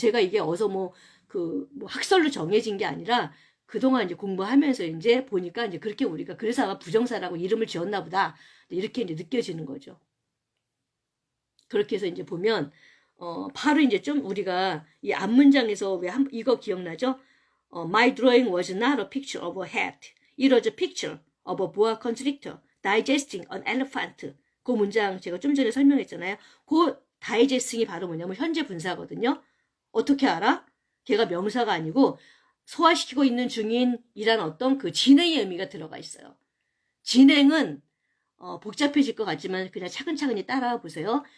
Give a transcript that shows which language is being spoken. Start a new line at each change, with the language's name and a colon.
Korean: 제가 이게 어서 뭐 학설로 정해진 게 아니라 그동안 이제 공부하면서 이제 보니까 이제 그렇게 우리가 그래서 아마 부정사라고 이름을 지었나 보다. 이렇게 이제 느껴지는 거죠. 그렇게 해서 이제 보면 바로 이제 좀 우리가 이 앞문장에서 이거 기억나죠?
English: My drawing was not a picture of a hat. It was a picture of a boa constrictor digesting an elephant.
Korean: 그 문장 제가 좀 전에 설명했잖아요. 그 다이제스팅이 바로 뭐냐면 현재 분사거든요. 어떻게 알아? 걔가 명사가 아니고 소화시키고 있는 중인이란 어떤 그 진행의 의미가 들어가 있어요. 진행은 복잡해질 것 같지만 그냥 차근차근히 따라와 보세요.